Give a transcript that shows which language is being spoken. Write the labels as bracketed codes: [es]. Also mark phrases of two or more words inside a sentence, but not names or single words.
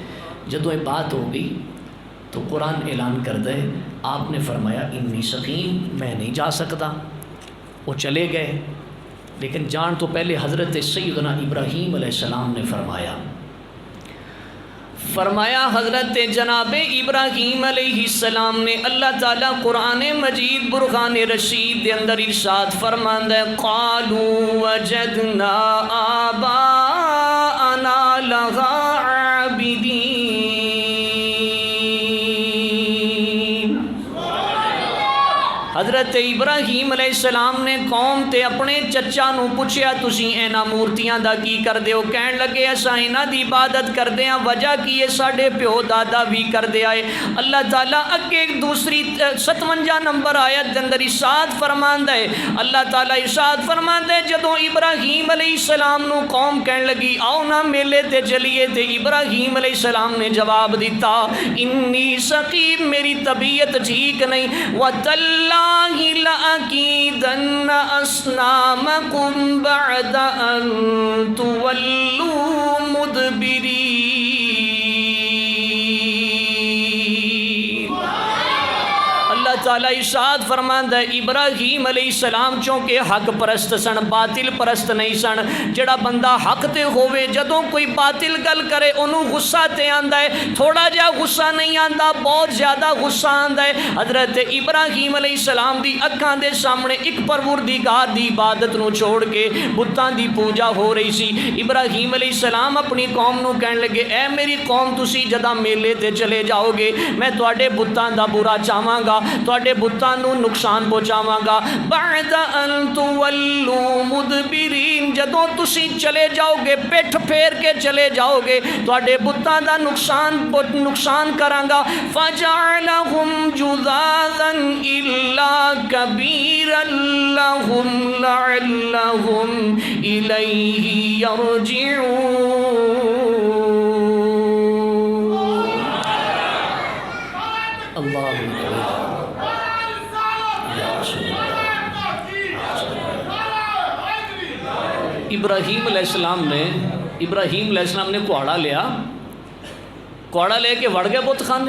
[ur] جدوں یہ بات ہو گئی تو قرآن اعلان کرتا ہے، آپ نے فرمایا [ar] انی سقیم، [ur] میں نہیں جا سکتا، وہ چلے گئے، لیکن جان تو پہلے حضرت سیدنا ابراہیم [ar] علیہ السلام [ur] نے [pa] فرمایا حضرت جناب ابراہیم [ar] علیہ السلام [pa] نے اللہ تعالیٰ قرآن مجید برہان رشید دے اندر ارشاد فرماندا ہے [ar] قالوا وجدنا آباءنا لها عابدین۔ [pa] حضرت ابراہیم [ar] علیہ السلام [pa] نے قوم تے اپنے چچا نو پوچھیا تسی اینا مورتیاں دا کی کردے ہو؟ کہن لگے اساں انہاں دی عبادت کردے ہاں، وجہ کی ہے ساڈے پیو دادا بھی کردے آئے۔ اللہ تعالیٰ اگے دوسری 57 نمبر آیت دے اندر ارشاد فرماندا ہے، اللہ تعالیٰ ارشاد فرماندا ہے جدوں ابراہیم [ar] علیہ السلام [pa] نو قوم کہن لگی آؤ نا میلے تے چلیے، تے ابراہیم [ar] علیہ السلام [pa] نے جواب دیتا [ar] انی سقیم، [pa] میری طبیعت ٹھیک نہیں، [ar] وَتَاللَّهِ لَأَكِيدَنَّ أَصْنَامَكُمْ بَعْدَ أَن تُوَلُّوا مُدْبِرِينَ۔ [pa] اللہ تعالیٰ ارشاد فرماندا ہے ابراہیم [ar] علیہ السلام [pa] چونکہ حق پرست سن، باطل پرست نہیں سن۔ جڑا بندہ حق تے ہوئے جدوں کوئی باطل گل کرے انہوں غصہ تے آندا ہے، تھوڑا جا غصہ نہیں آندا، بہت زیادہ غصہ آندا ہے۔ حضرت ابراہیم [ar] علیہ السلام [pa] دی اکھاں دے سامنے ایک پروردگار دی عبادت نو چھوڑ کے بتاں دی پوجا ہو رہی سی۔ ابراہیم [ar] علیہ السلام [pa] اپنی قوم نو کہن لگے اے میری قوم تسی جداں میلے تے چلے جاؤ گے میں تواڈے بتاں دا برا چاہواں گا، تواڈے بتاں نو نقصان پہنچاواں گا۔ [ar] بعد ان تولوا مدبرین، [pa] جدوں تسی چلے جاؤ گے پٹھ پھیر کے چلے جاؤ گے تواڈے بتاں دا نقصان کراں گا۔ [ar] فجعلهم جذاذا الا كبيرا لهم لعلهم الیہ یرجعون۔ [pa] ابراہیم [ar] علیہ السلام [pa] نے کوڑا لیا، کوڑا لے کے وڑ گئے بت خانے،